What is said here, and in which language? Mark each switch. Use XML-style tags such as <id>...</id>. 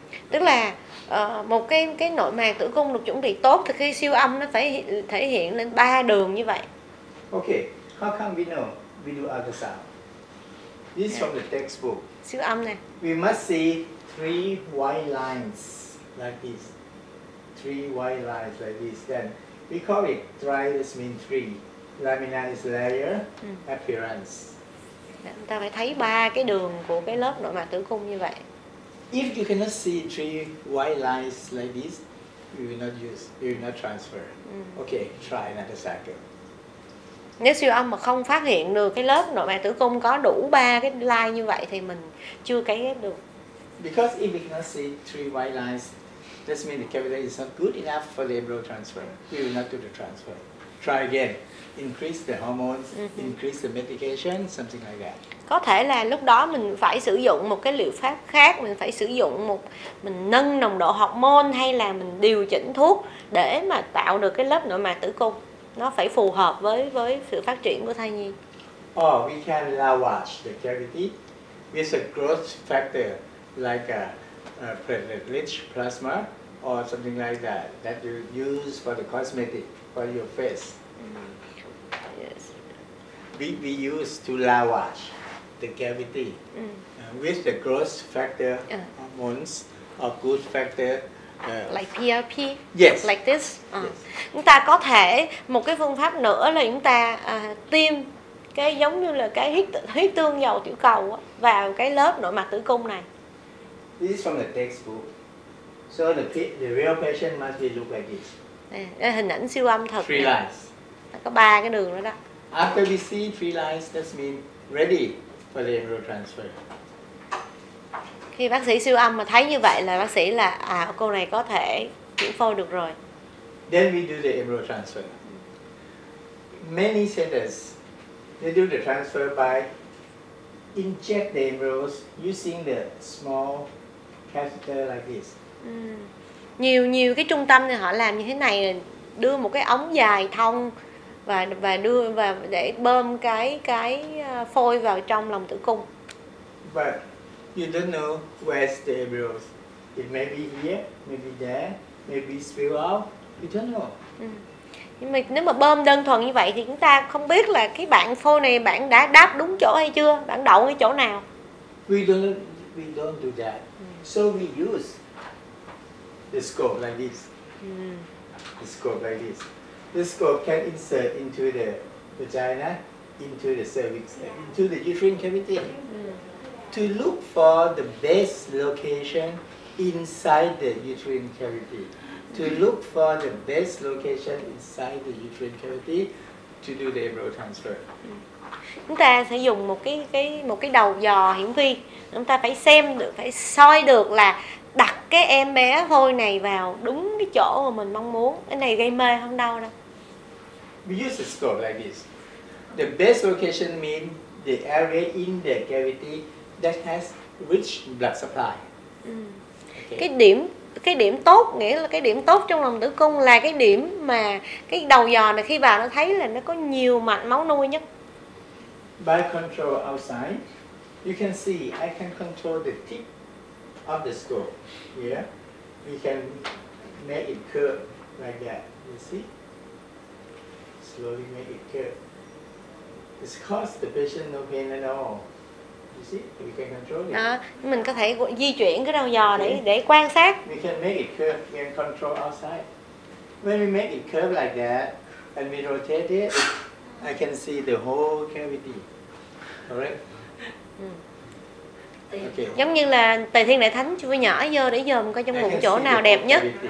<vi>Tức là một cái nội mạc tử cung được chuẩn bị tốt thì khi siêu âm nó phải thể hiện lên 3 đường như vậy.</vi> <en>Okay, how come we know? We do ultrasound. This is from the textbook. Siêu âm này. We must see 3 white lines like this. 3 white lines like this. Then we call it tri. This means 3. Lamina is layer appearance.</en> <vi>Chúng ta phải thấy 3 cái đường của cái lớp nội mạc tử cung như vậy.</vi> <en>If you cannot see 3 white lines like this, we will not use. We will not transfer. Okay, try another cycle.</en> <vi>Nếu siêu âm mà không phát hiện được cái lớp nội mạc tử cung có đủ 3 cái line như vậy thì mình chưa cấy ghép được.</vi> <en>Because if we cannot see 3 white lines, that means the cavity is not good enough for the embryo transfer. We will not do the transfer. Try again. Increase the hormones, increase the medication, something like that.</en> <vi>Có thể là lúc đó mình phải sử dụng một cái liệu pháp khác, mình phải sử dụng mình nâng nồng độ hormone hay là mình điều chỉnh thuốc để mà tạo được cái lớp nội mạc tử cung. Nó phải phù hợp với sự phát triển của thai nhi.</vi> <en>Or we can lavage the cavity with a growth factor like a platelet-rich plasma or something like that you use for the cosmetic for your face. Yes. We use to lavage the cavity with the growth factor hormones or good factor. Like PRP, yes. Like this. Yes.</en> <vi>Chúng ta có thể một cái phương pháp nữa là chúng ta tiêm cái giống như là cái huyết tương dầu tiểu cầu vào cái lớp nội mạc tử cung này.</vi> <en>This is from the textbook. So the real patient must be look like this.</en> <vi>Hình ảnh siêu âm thật.</vi> <en>3 lines.</en> <vi>Có 3 cái đường đó đó.</vi> <en>After we see 3 lines, that means ready for the embryo transfer.</en> <vi>Khi bác sĩ siêu âm mà thấy như vậy là bác sĩ là cô này có thể chuyển phôi được rồi.</vi> <en>Then we do the embryo transfer. Many centers, they do the transfer by inject the embryos using the small catheter like this.</en> <vi>Nhiều cái trung tâm thì họ làm như thế này, là đưa một cái ống dài thông và đưa và để bơm cái phôi vào trong lòng tử cung.</vi> <en>But you don't know where's the embryos. It may be here, maybe there, maybe spill out. You don't know.</en> <vi>Nhưng mà nếu mà bơm đơn thuần như vậy thì chúng ta không biết là cái bạn phôi này bạn đã đáp đúng chỗ hay chưa, bạn đậu cái chỗ nào.</vi> <en>We don't do that. So we use the scope like this. The scope like this. The scope can insert into the vagina, into the cervix, into the uterine cavity to look for the best location inside the uterine cavity. To look for the best location inside the uterine cavity to do the embryo transfer.</en> <vi>Chúng ta sẽ dùng một cái đầu dò hiển vi. Chúng ta phải xem được, phải soi được là đặt cái em bé phôi này vào đúng cái chỗ mà mình mong muốn. Cái này gây mê không đâu đâu.</vi> <en>We use a scope like this. The best location means the area in the cavity that has rich blood supply. Okay.</en> <vi>Cái điểm tốt, nghĩa là cái điểm tốt trong lòng tử cung là cái điểm mà cái đầu dò này khi vào nó thấy là nó có nhiều mạch máu nuôi nhất.</vi> <en>By control outside, you can see I can control the tip of the scope. Here, we can make it curve like that. You see? Slowly make it curve. It's caused the patient no pain at all. You see? We can control it.</en> <vi>Đó, mình có thể di chuyển cái đầu dò để quan sát.</vi> <en>We can make it curve. We can control outside. When we make it curve like that and we rotate it, I can see the whole cavity. Alright? Okay.</en> <vi>Giống như là Tề Thiên Đại Thánh chui nhỏ vô để dòm coi trong bụng chỗ nào đẹp nhất.</vi>